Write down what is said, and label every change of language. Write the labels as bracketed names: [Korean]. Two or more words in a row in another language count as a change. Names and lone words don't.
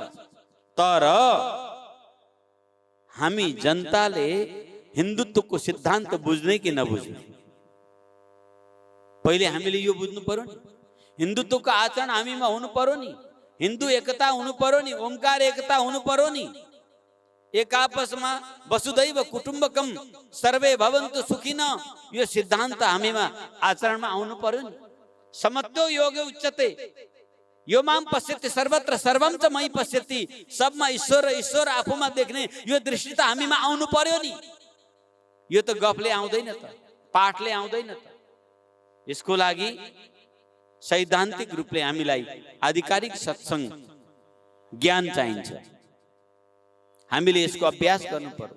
[Nepali] तर हामी जनताले हिन्दुत्वको सिद्धान्त बुझ्ने कि नबुझ्ने, पहिले हामीले यो बुझ्नु पर्यो नि। हिन्दुत्वको आचरण हामीमा हुनु पर्यो नि, हिन्दू एकता हुनु पर्यो नि, ओमकार एकता हुनु पर्यो नि। एक आपसमा [Sanskrit] वसुदैव कुटुम्बकम सर्वे भवन्तु सुखिन, [Nepali] यो सिद्धान्त हामीमा आचरणमा आउनु पर्यो नि। [Sanskrit] समत्यो योगे उच्यते, यो माम पश्यति सर्वत्र सर्वम च मयि पश्यति, [Nepali] सबमा ईश्वर ईश्वर आफूमा देख्ने यो दृष्टि त हामीमा आउनु पर्यो नि। यो त गफले आउँदैन त, पाठले आउँदैन त। यसको लागि सैद्धान्तिक रूपले हामीलाई आधिकारिक सत्संग ज्ञान चाहिन्छ। हामीले यसको अभ्यास गर्नु पर्यो।